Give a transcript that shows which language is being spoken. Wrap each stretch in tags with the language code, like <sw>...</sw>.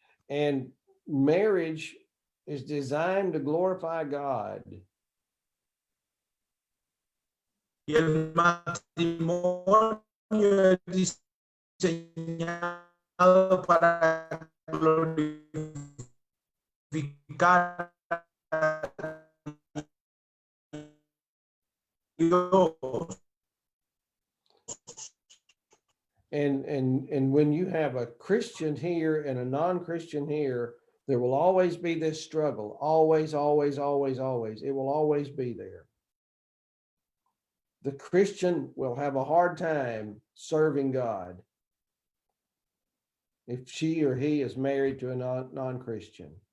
<en>And marriage is designed to glorify God.</en> <es>Y el matrimonio es diseñado para glorificar a Dios.</es> <en>And when you have a Christian here and a non-Christian here, there will always be this struggle. Always, always, always, always. It will always be there. The Christian will have a hard time serving God if she or he is married to a non-Christian.</en>